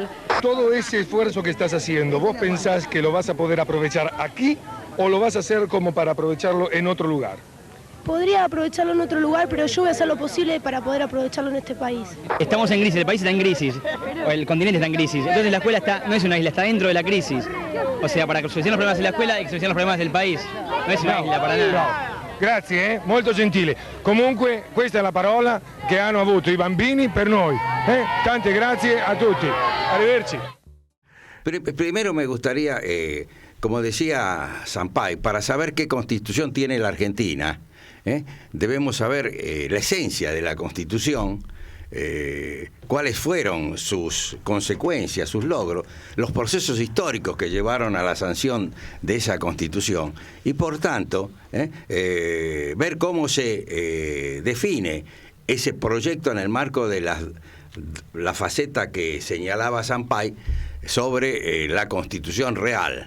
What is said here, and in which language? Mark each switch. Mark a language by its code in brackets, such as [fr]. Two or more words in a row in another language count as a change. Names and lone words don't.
[es] Todo ese esfuerzo que estás haciendo, ¿vos pensás que lo vas a poder aprovechar aquí o lo vas a hacer como para aprovecharlo en otro lugar? Podría aprovecharlo en otro lugar, pero yo voy a hacer lo posible para poder aprovecharlo en este país. Estamos en crisis, el país está en crisis, o el continente está en crisis, entonces la escuela no es una isla, está dentro de la crisis. O sea, para solucionar los problemas de la escuela hay que solucionar los problemas del país, no es una isla para nada. [it] Grazie, molto gentile. Comunque questa è la parola che hanno avuto i bambini per noi. Tante grazie a tutti. Arrivederci. [es] Primero me gustaría, como decía Sampaio, para saber qué constitución tiene la Argentina, debemos saber la esencia de la Constitución, cuáles fueron sus consecuencias, sus logros, los procesos históricos que llevaron a la sanción de esa Constitución y por tanto ver cómo se define ese proyecto en el marco de la faceta que señalaba Sampaio sobre la Constitución real.